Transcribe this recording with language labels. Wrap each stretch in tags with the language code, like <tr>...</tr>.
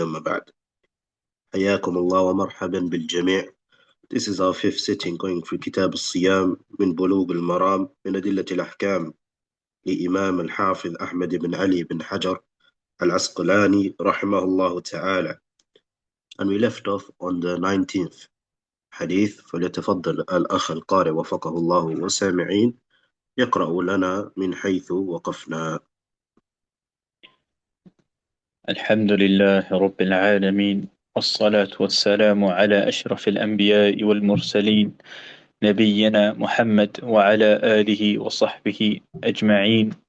<ar>أما بعد، حياكم الله ومرحبا بالجميع.</ar> <en>This is our fifth sitting going through</en> <ar>كتاب الصيام من بلوغ المرام من أدلة الأحكام لإمام الحافظ أحمد بن علي بن حجر العسقلاني رحمه الله تعالى.</ar> <en>And we left off on the 19th حديث.</en> <ar>فليتفضل الأخ القارئ وفقه الله والسامعين يقرأ لنا من حيث وقفنا. الحمد لله رب العالمين، والصلاة والسلام على أشرف الأنبياء والمرسلين، نبينا محمد وعلى آله وصحبه أجمعين.</ar>